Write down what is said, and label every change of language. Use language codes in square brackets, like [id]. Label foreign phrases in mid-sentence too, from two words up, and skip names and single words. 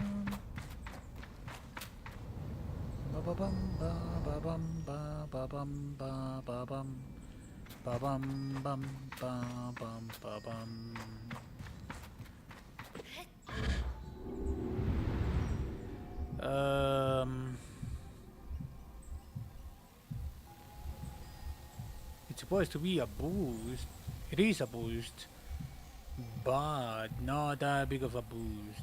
[en] ba-ba-bum, ba-ba-bum, ba-ba-bum, ba-ba-bum, ba-bum, bum, ba-bum, ba-bum. It's supposed to be a boost. It is a boost, but not that big of a boost.